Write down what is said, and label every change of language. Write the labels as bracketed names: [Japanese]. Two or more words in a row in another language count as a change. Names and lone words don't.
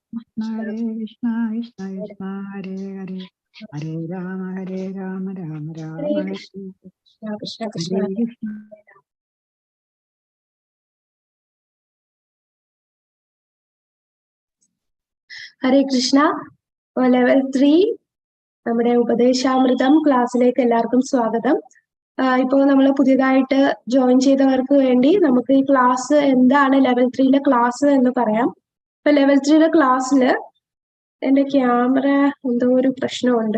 [Sanskrit] कृष्ण कृष्ण कृष्ण हरे हरे हरे राम राम राम, Hare Hare कृष्ण कृष्ण कृष्ण. हरे कृष्ण. हरे कृष्ण. [Malayalam] ലെവൽ 3 നമ്മുടെ ഉപദേശാമൃതം ക്ലാസ്സിലേക്ക് എല്ലാവർക്കും സ്വാഗതം. ഇപ്പോൾ നമ്മൾ പുതിയതായിട്ട് ജോയിൻ ചെയ്തവർക്ക് വേണ്ടി നമുക്ക് ഈ ക്ലാസ് എന്താണ് ലെവൽ 3യിലെ ക്ലാസ് എന്ന് പറയാം. ഇപ്പൊ ലെവൽ 3യിലെ ക്ലാസ്സില് എന്റെ ക്യാമറ എന്തോ ഒരു പ്രശ്നമുണ്ട്.